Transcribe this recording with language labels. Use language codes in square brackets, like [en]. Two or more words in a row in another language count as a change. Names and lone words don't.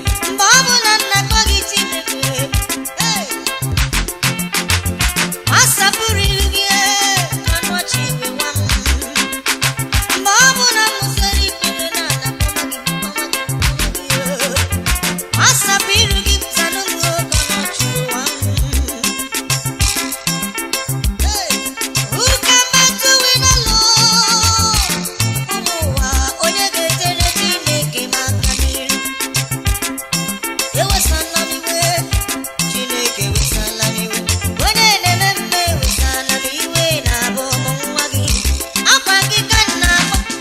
[ig] Mgbe ọ bụla m na-akpọ gị Chineke, Hey! Asapụrụ ilu gị, ee, anụ ọchị iwe nwa m. Mgbe ọ bụ na m sere ikpere n'ala, kpọma gị, kpọma gị, kpọma gị, ee. Asapụ ilu gị, zanụ m oge ọnụ ọchị iwe nwa m. Hey! [en] Who can battle with the Lord? [ig] Ụmụ ụwa, onye ga-etere Chineke m aka n'iru? Ewesala m iwe, Chineke ewesala m iwe. Onye na-eme mme ewesala m iwe, na-abụ m nwa gị. Akwa gị ka m na-akpọ.